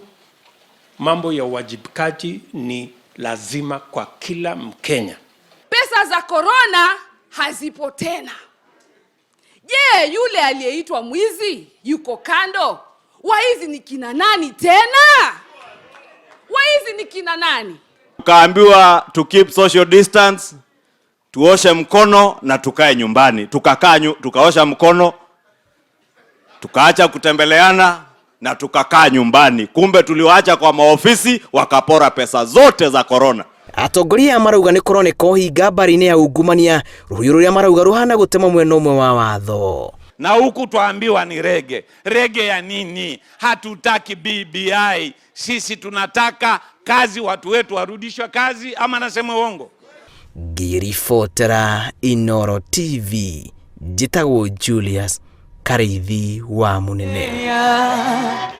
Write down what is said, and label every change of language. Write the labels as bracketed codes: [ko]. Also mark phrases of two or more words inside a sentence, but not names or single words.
[sw] Mambo ya uwajibikaji ni lazima kwa kila Mkenya. Pesa za corona hazipo tena. Je, yule aliyeitwa mwizi yuko kando? Waizi ni kina nani tena? Waizi ni kina nani? Tukaambiwa [en] to keep social distance, [sw] tuoshe mkono na tukae nyumbani. Tukaosha mkono, tukaacha kutembeleana na tukakaa nyumbani. Kumbe tuliwaacha kwa maofisi wakapora pesa zote za corona. [ki] Atongoria marauga nĩ kũroneka ũhinga mbari-inĩ ya ungumania, rũhiũ rũrĩa marauga rũhana gũtema mwena ũmwe wa watho. [sw] Na huku tuambiwa ni rege. Rege ya nini? Hatutaki BBI. Sisi tunataka kazi, watu wetu warudishwe kazi, ama nasema uongo? [ki] Ngĩribotera Inooro TV, njĩtagwo Julius Karithi wa Munene.